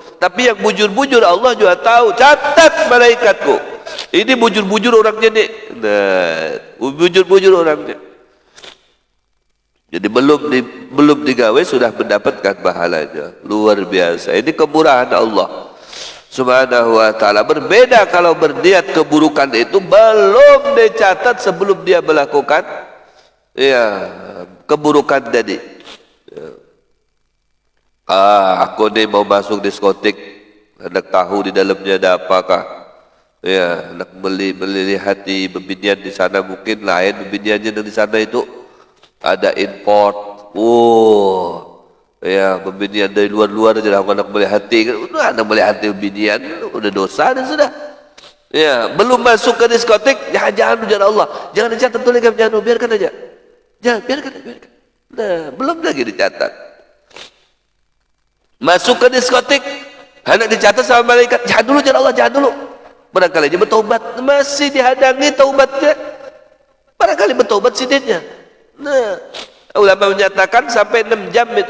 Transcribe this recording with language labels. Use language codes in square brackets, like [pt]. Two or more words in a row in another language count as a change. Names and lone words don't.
[bjn] Tapi yang bujur-bujur Allah juga tahu. [id] Catat malaikatku. [bjn] Ini bujur-bujur orangnya nih. Nah, bujur-bujur orangnya. Jadi belum digawe sudah mendapatkan pahalanya. [id] Luar biasa. Ini kemurahan Allah [ar] Subhanahu wa ta'ala. [id] Berbeda kalau berniat keburukan itu belum dicatat sebelum dia melakukan keburukan tadi. Aku nih mau masuk diskotik, hendak tahu di dalamnya ada apakah. [bjn] Hendak melihati bebinian di sana, mungkin lain bebiniannya di sana itu ada import. Bebinian dari luar-luar aja lah hendak melihati. Udah hendak melihati bebinian, udah dosa dan sudah. Belum masuk ke diskotik, jangan ujar Allah, [id] jangan dicatat tulis jangan, biarkan aja. Jangan, biarkan. Nah, belum lagi dicatat. Masuk ke diskotik, hendak dicatat sama malaikat, jangan dulu, jangan Allah, jangan dulu. [bjn] Barangkali dia bertobat, masih dihadangi taubatnya. Barangkali bertobat sidinnya. Nah, ulama menyatakan sampai 6 jam itu.